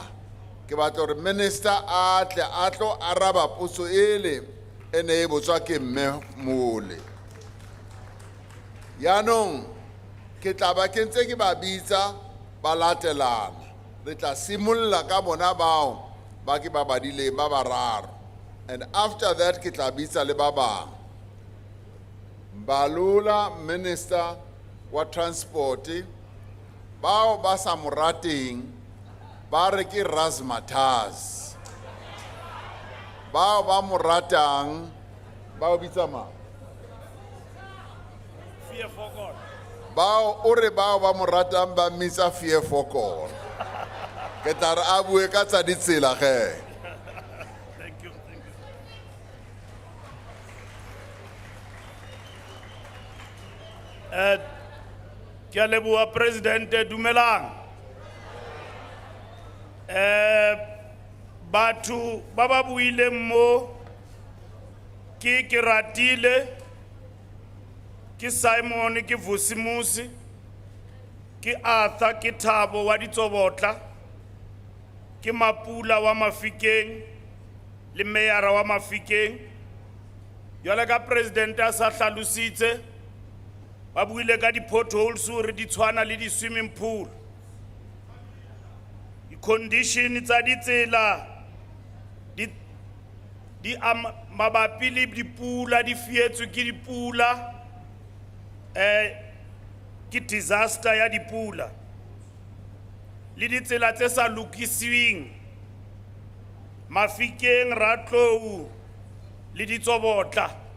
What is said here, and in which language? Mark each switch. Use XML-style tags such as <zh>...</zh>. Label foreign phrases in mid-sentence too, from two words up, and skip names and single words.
<tn>Ke batla gore Minister a tle a tlo araba potso ele ene e botswa ke mme mole. Yaanong ke tla ba ke ntse ke ba bitsa ba latelana. Re tla simolla ka bona bao ba ke ba badileng ba bararo.</tn> <en>And after that</en> <tn>ke tla bitsa le ba bang. Mbalula, Minister wa Transport, bao ba sa mo rateng ba re ke razzmatazz. Bao ba mo ratang ba o bitsa mang?</tn> <en>Fear for God.</en> <tn>Bao o re bao ba mo ratang ba mmitsa</tn> <en>fear for God.</en> <tn>Ke tla re a bue ka tsa ditsela ge.</tn> <en>Thank you.</en> <tn>Ke a leboha President dumelang. Batho ba ba buileng mo ke Ratile, ke Simon, ke Vusimusi, ke Arthur, ke Thabo wa Ditsobotla, ke Mapula wa Mahikeng le Meyara wa Mahikeng.</tn> <st>Jwale ka President a sa hlalositse ba buile ka di potholes hore di tshwana le di</st> <en>swimming pool.</en> <tn>Di condition tsa ditsela di mabapi le dipula, di fietswe ke dipula, ke disaster ya dipula le ditsela tse sa lokisweng Mahikeng, Ratlou le Ditsobotla.</tn>